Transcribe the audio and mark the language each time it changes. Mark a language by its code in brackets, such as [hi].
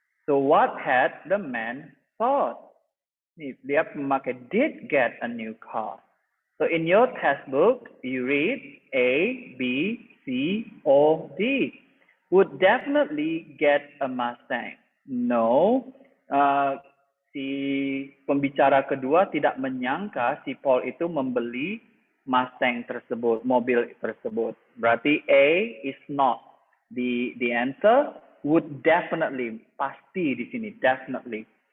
[en] So what had the man thought? [id] Dia memakai [en] did get a new car. So in your textbook, you read A, B, C, or D. Would definitely get a Mustang. [id] No, si pembicara kedua tidak menyangka si Paul itu membeli Mustang tersebut, mobil tersebut. [en] Berarti A is not the answer. Would definitely, [id] pasti di sini, [en] definitely.